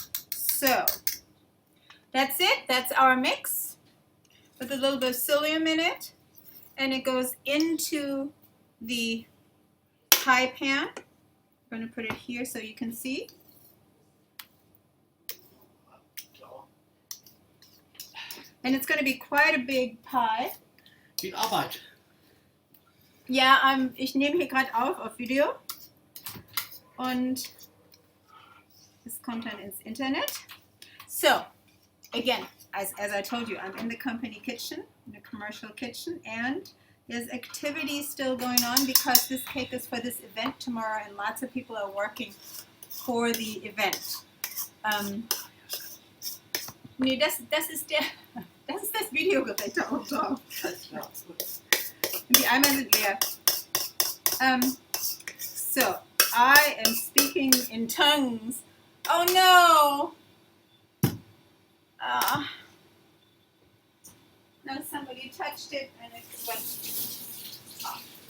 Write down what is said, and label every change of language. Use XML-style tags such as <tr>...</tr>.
<en>So that's it. That's our mix with a little bit of psyllium in it, and it goes into the pie pan. I'm going to put it here so you can see. And it's going to be quite a big pie.</en> <de>Viel Arbeit. Ja, ich nehme hier gerade auf Video und es kommt dann ins Internet.</de> <en>So, again, as I told you, I'm in the company kitchen, in the commercial kitchen, and there's activity still going on because this cake is for this event tomorrow and lots of people are working for the event.</en> <de>Nee, das ist das Videogerät da oben drauf. Hindi aman leer.</de> <en>So I am speaking in tongues. Oh no! No, somebody touched it and it went off.</en>